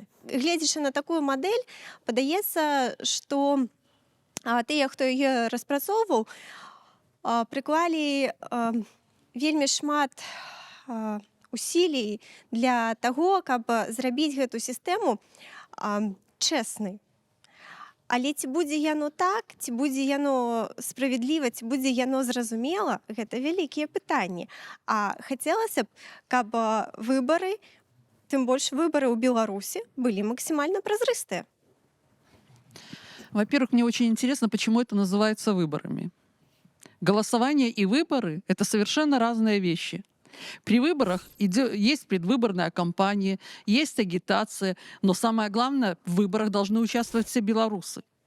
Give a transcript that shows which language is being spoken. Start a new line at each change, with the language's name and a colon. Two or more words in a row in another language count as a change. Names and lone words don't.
Belarusian: Гледзячы на такую мадэль, падаецца, што тыя, хто яе распрацоўваў, прыклалі вельмі шмат усілій для таго, каб зрабіць гэту сістэму чэснай. Але ці будзе яно так, ці будзе яно справядліва, ці будзе яно зразумела, гэта вялікія пытанні. А хацелася б, каб выбары, тым больш выборы ў Беларуси
Russian: были максимально
Belarusian: прозрыстые.
Russian: Во-первых, мне очень интересно, почему это называется выборами. Голосование и выборы — это совершенно разные вещи. При выборах есть предвыборная кампания, есть агитация, но самое главное, в выборах должны участвовать все белорусы.